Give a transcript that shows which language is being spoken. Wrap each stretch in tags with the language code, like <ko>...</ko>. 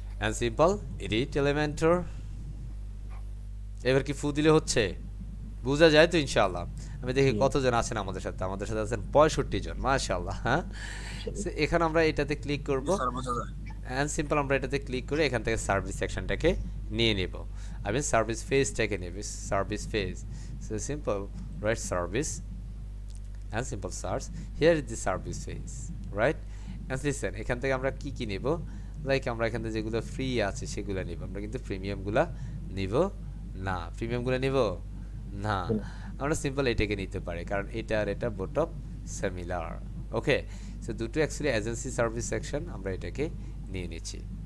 <en>and simple edit elementor.</en> <bn>এবার কি ফু দিলে হচ্ছে? বোঝা যায় তো ইনশাআল্লাহ? আমি দেখি কতজন আছেন আমাদের সাথে। আমাদের সাথে আছেন 65 জন, মাশাআল্লাহ। হ্যাঁ, এখানে আমরা এটাতে ক্লিক করব and simple আমরা এটাতে ক্লিক করে এখান থেকে সার্ভিস সেকশনটাকে নিয়ে নেব। আমি সার্ভিস ফেজটাকে নেব, service phase.</bn> <en>So simple right service and simple search, here is the service phase, right? and listen,</en> <bn>এখান থেকে আমরা কি কি নেব, লাইক আমরা এখান থেকে যেগুলো ফ্রি আছে সেগুলো নেব, আমরা কিন্তু প্রিমিয়ামগুলো নিব না। প্রিমিয়ামগুলো নিব না, আমরা সিম্পল এটাকে নিতে পারি, কারণ এটা আর এটা both of similar. Okay, so দুটো অ্যাকচুয়ালি এজেন্সি সার্ভিস সেকশন, আমরা এটাকে নিয়ে নিচ্ছি।</bn>